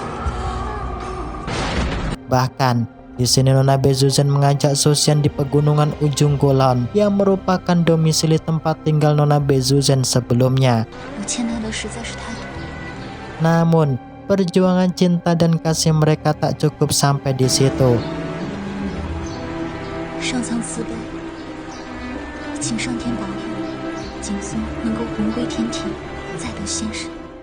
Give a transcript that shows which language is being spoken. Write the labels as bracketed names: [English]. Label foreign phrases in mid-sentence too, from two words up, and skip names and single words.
[Indonesian] Bahkan di sini Nona Bezuzen mengajak Susian di pegunungan ujung kulon yang merupakan domisili tempat tinggal Nona Bezuzen sebelumnya. Namun, perjuangan cinta dan kasih mereka tak cukup sampai di situ. [Chinese] 上苍慈悲，请上天保佑，景松能够魂归天体，再得仙身。